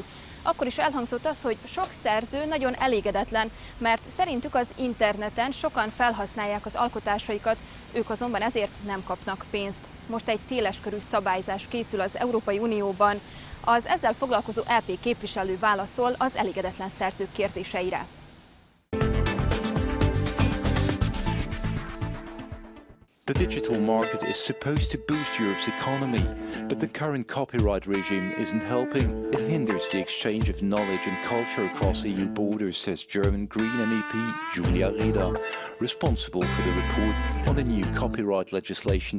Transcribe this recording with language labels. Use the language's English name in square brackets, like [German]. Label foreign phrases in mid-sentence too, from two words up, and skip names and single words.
[Hungarian] Akkor is elhangzott az, hogy sok szerző nagyon elégedetlen, mert szerintük az interneten sokan felhasználják az alkotásaikat, ők azonban ezért nem kapnak pénzt. Most egy széleskörű szabályzás készül az Európai Unióban. Az ezzel foglalkozó EP képviselő válaszol az elégedetlen szerzők kérdéseire. [English] The digital market is supposed to boost Europe's economy, but the current copyright regime isn't helping. It hinders the exchange of knowledge and culture across EU borders, says German Green MEP Julia Reda, responsible for the report on the new copyright legislation.